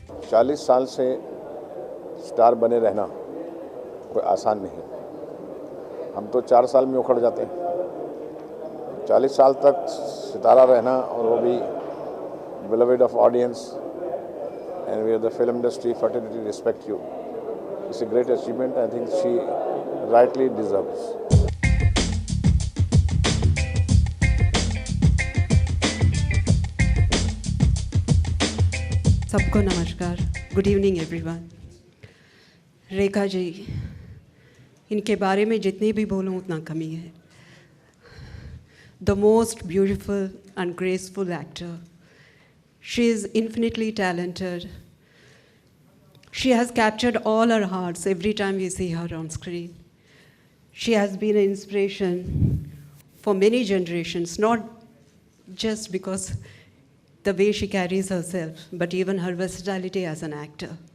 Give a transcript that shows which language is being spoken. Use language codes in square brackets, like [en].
[hi] चालीस साल से स्टार बने रहना कोई आसान नहीं। हम तो 4 साल में उखड़ जाते हैं। 40 साल तक सितारा रहना, और वो भी [en] beloved of audience, and we are the film industry fraternity respect you. It's a great achievement. I think she rightly deserves. [hi] सबको नमस्कार। [en] Good evening everyone. [hi] Rekha ji, इनके बारे में जितनी भी बोलूँ उतना कमी है। [en] The most beautiful and graceful actor. She is infinitely talented. She has captured all our hearts every time we see her on screen. She has been an inspiration for many generations, not just because the way she carries herself, but even her versatility as an actor.